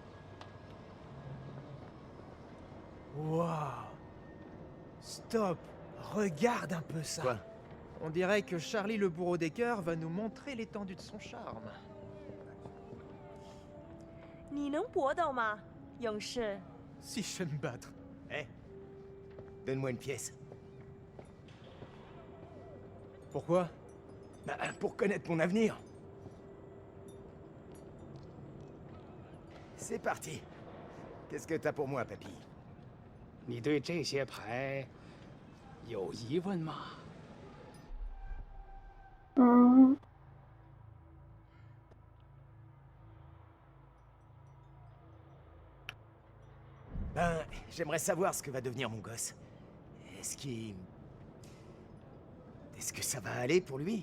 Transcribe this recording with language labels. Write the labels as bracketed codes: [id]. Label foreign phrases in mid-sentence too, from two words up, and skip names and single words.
[fr] Waouh! Stop! Regarde un peu ça! Quoi? On dirait que Charlie le bourreau des cœurs va nous montrer l'étendue de son charme. [zh] 你能搏斗吗，勇士？ [fr] Si je sais me battre. Eh, donne-moi une pièce. Pourquoi? Bah, pour connaître mon avenir. C'est parti. Qu'est-ce que t'as pour moi, papy? [zh] 你对这些牌有疑问吗？ [fr] Ben, j'aimerais savoir ce que va devenir mon gosse. Est-ce qu'il... Est-ce que ça va aller pour lui?